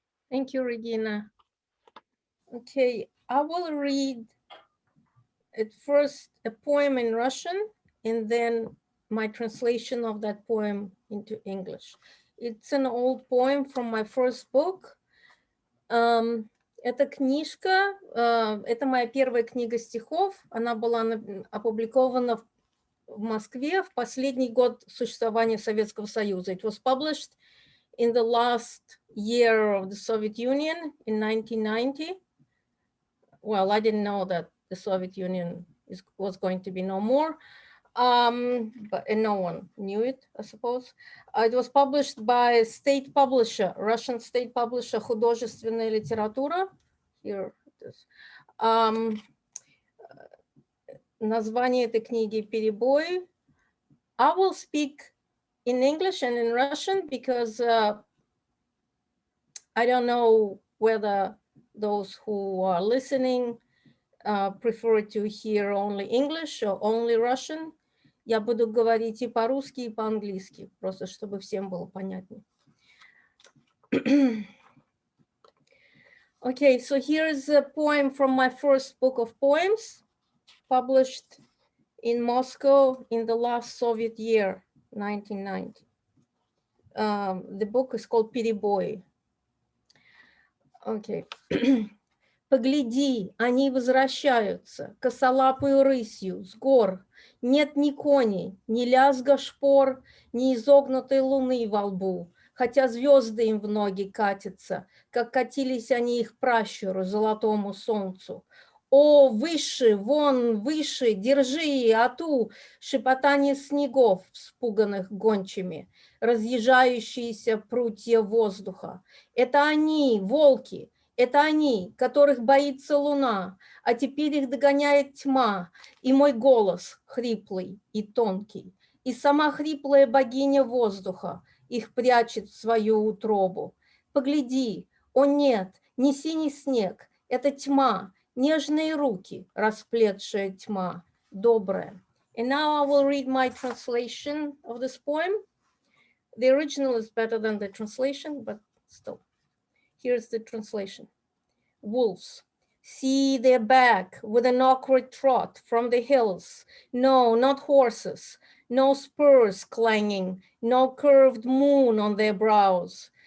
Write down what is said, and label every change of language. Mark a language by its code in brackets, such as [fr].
[en] Thank you, Regina. Okay, I will read at first a poem in Russian and then my translation of that poem into English. It's an old poem from my first book. [ru] Эта книжка, это моя первая книга стихов. Она была опубликована в Москве в последний год существования Советского Союза. [en] It was published in the last year of the Soviet Union in 1990. Well, I didn't know that the Soviet Union was going to be no more, but no one knew it, I suppose. It was published by a state publisher, Russian state publisher, Художественная литература. Here it is. [ru] Название этой книги «Перебои». [en] I will speak in English and in Russian because I don't know whether those who are listening prefer to hear only English or only Russian. [ru] Я буду говорить и по-русски, и по-английски, просто чтобы всем было понятнее. [en] Okay, so here is a poem from my first book of poems, published in Moscow in the last Soviet year, 1990. The book is called «Перебои». Okay. [ru] Погляди, они возвращаются косолапою рысью с гор. Нет ни коней, ни лязга шпор, ни изогнутой луны во лбу. хотя звезды им в ноги катятся, как катились они их пращуру, золотому солнцу. О, выше, вон, выше, держи, ату, шепотание снегов, вспуганных гончими, разъезжающиеся прутья воздуха. Это они, волки, это они, которых боится луна, а теперь их догоняет тьма, и мой голос хриплый и тонкий, и сама хриплая богиня воздуха их прячет в свою утробу. Погляди, о нет, не синий снег, это тьма, нежные руки, расплетшая тьма, добрая. [en] And now I will read my translation of this poem. The original is better than the translation, but still. Here's the translation. Wolves, see they're back with an awkward trot from the hills. No, not horses, no spurs clanging, no curved moon on their brows.